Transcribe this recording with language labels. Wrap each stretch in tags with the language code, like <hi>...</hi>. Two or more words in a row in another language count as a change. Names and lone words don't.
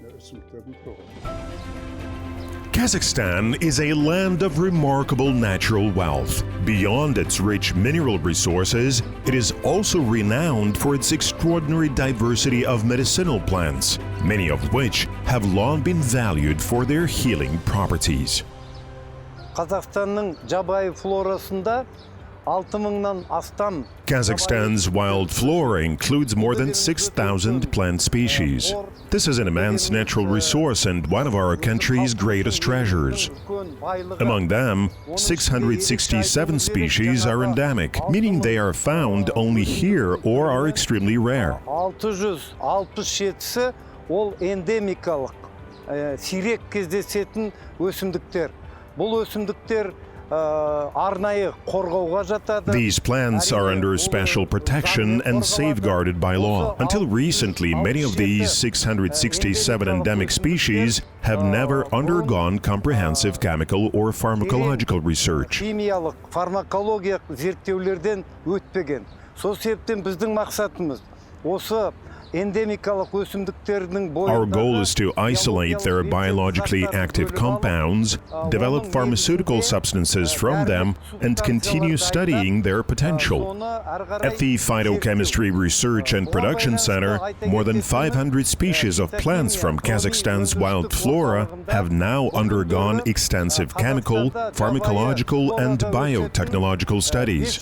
<en>Kazakhstan is a land of remarkable natural wealth. Beyond its rich mineral resources, it is also renowned for its extraordinary diversity of medicinal plants, many of which have long been valued for their healing properties.</en> <kk>Kazakhstan'ın jabay florasında</kk> <en>Kazakhstan's wild flora includes more than 6,000 plant species. This is an immense natural resource and one of our country's greatest treasures. Among them, 667 species are endemic, meaning they are found only here or are extremely rare.</en> <kk>667'si ол endemikалық, сирек кездесетін өсімдіктер. Бұл өсімдіктер</kk> <en>These plants are under special protection and safeguarded by law. Until recently, many of these 667 endemic species have never undergone comprehensive chemical or pharmacological research.</en> <kk>Химиялық, фармакологиялық зерттеулерден өтпеген. Сол себептен біздің мақсатымыз осы</kk> <en>Our goal is to isolate their biologically active compounds, develop pharmaceutical substances from them, and continue studying their potential. At the Phytochemistry Research and Production Center, more than 500 species of plants from Kazakhstan's wild flora have now undergone extensive chemical, pharmacological, and biotechnological studies.</en>